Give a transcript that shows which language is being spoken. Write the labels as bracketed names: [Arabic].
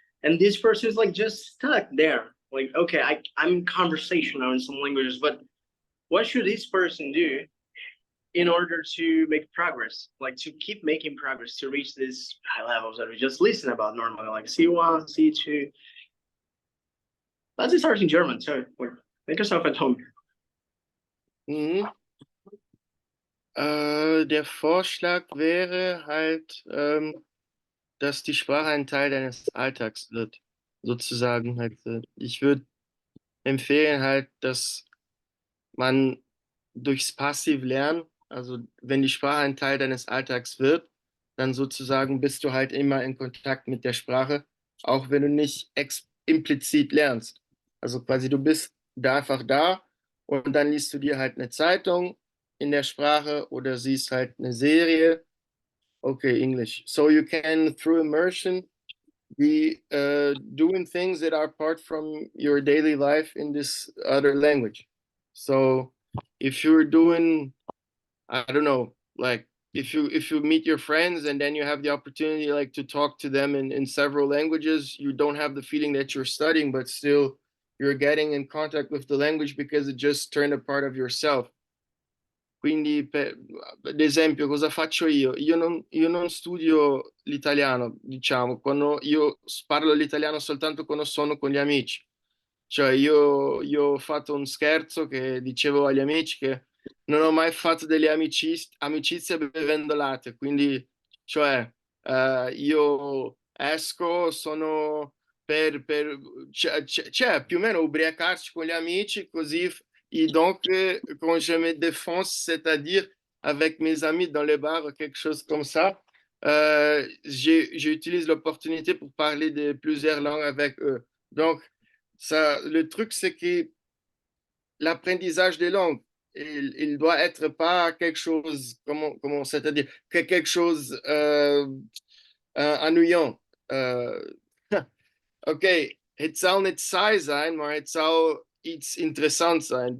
[English] And this person is like just stuck there. Like, okay, I'm conversational in some languages, but what should this person do in order to make progress, like to keep making progress, to reach these high levels that we just listen about normally, like C1, C2. Let's start in German, so make yourself at home. Mhm. [German] Der Vorschlag wäre halt, dass die Sprache ein Teil deines Alltags wird, sozusagen halt. Ich würde empfehlen halt, dass man durchs Passivlernen, also wenn die Sprache ein Teil deines Alltags wird, dann sozusagen bist du halt immer in Kontakt mit der Sprache, auch wenn du nicht implizit lernst. Also quasi du bist da einfach da und dann liest du dir halt eine Zeitung in der Sprache oder siehst halt eine Serie. [English] Okay, English. So you can, through immersion, be doing things that are apart from your daily life in this other language. So if you're doing, I don't know, like if you meet your friends and then you have the opportunity like to talk to them in several languages, you don't have the feeling that you're studying, but still you're getting in contact with the language because it just turned a part of yourself. [Italian] Quindi, ad esempio, cosa faccio io? Io non studio l'italiano, diciamo, quando io parlo l'italiano soltanto quando sono con gli amici. Cioè, io ho fatto un scherzo che dicevo agli amici che non ho mai fatto delle amicizie bevendo latte, quindi, cioè, io esco, sono cioè, più o meno ubriacarci con gli amici, così. [French] Et donc, quand je me défonce, c'est-à-dire avec mes amis dans les bars ou quelque chose comme ça, j'utilise l'opportunité pour parler de plusieurs langues avec eux. Donc, ça, le truc, c'est que l'apprentissage des langues, il doit être pas quelque chose, comment c'est-à-dire quelque chose ennuyant. [Dutch] Oké, het zal niet saai zijn, maar het zal iets interessants zijn.